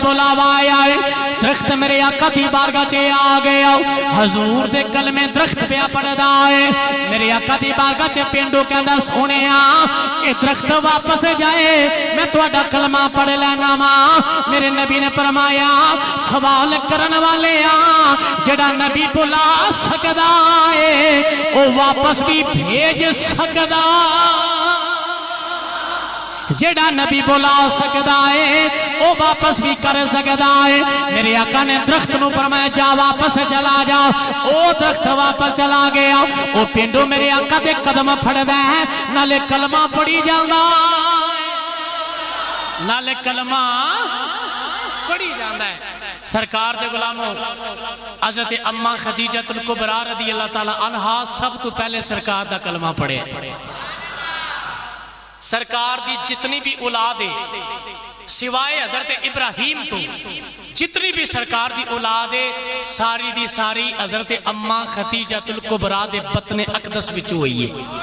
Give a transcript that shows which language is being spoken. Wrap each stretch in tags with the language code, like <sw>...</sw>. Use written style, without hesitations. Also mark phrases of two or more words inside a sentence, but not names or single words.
<pa>بلاوا آیا ہے درخت میرے آقا دی بارگاہ چے آ گیا حضور دے کلمے درخت پہ پڑھدا ہے میرے آقا دی بارگاہ چے پینڈو کہندا سونیا اے درخت واپس جائے میں تہاڈا کلمہ پڑھ لینا وا میرے نبی نے فرمایا سوال کرن والے جڑا نبی بلا سکدا ہے او واپس بھی بھیج سکدا جیڑا نبی بلا سکدا ہے او واپس بھی کر سکدا ہے میرے آقا نے درخت نو فرمایا جا واپس چلا جا او درخت واپس چلا گیا او پینڈو میرے آقا دے قدم پھڑدا ہے نالے کلمہ پڑھی جاندا نالے کلمہ پڑھی جاندا ہے سرکار دے غلاموں حضرت اماں خدیجہ الکبریٰ</pa> <ar>رضی اللہ تعالی عنہا</ar> <pa>سب تو پہلے سرکار دا کلمہ پڑھے سرکار دی جتنی بھی اولاد ہے سوائے حضرت ابراہیم تو جتنی بھی سرکار دی اولاد ہے ساری دی ساری حضرت اماں خدیجہ الکبریٰ دے بطن اقدس وچ ہوئی ہے</pa>